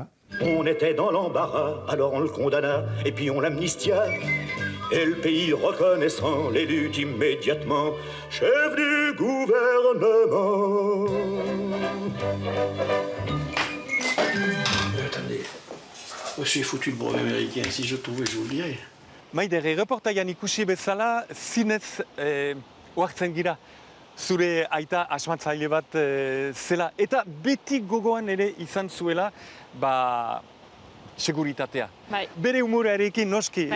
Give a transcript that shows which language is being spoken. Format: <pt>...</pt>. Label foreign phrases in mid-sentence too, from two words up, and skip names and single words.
<fr>On était dans l'embarras, alors on le condamna, et puis on l'amnistia. Et le pays reconnaissant l'élut immédiatement chef du gouvernement. Attendez, je suis foutu le brevet américain. Si je trouvais, je vous le dirais.</fr> <eu>Maider, erreportaian ikusi bezala, zinez ohartzen gira. Zure aita asmatzaile bat zela. Eta beti gogoan ere izan zuela, seguritatea. Bai. Bere umorearekin noski Bai.</eu>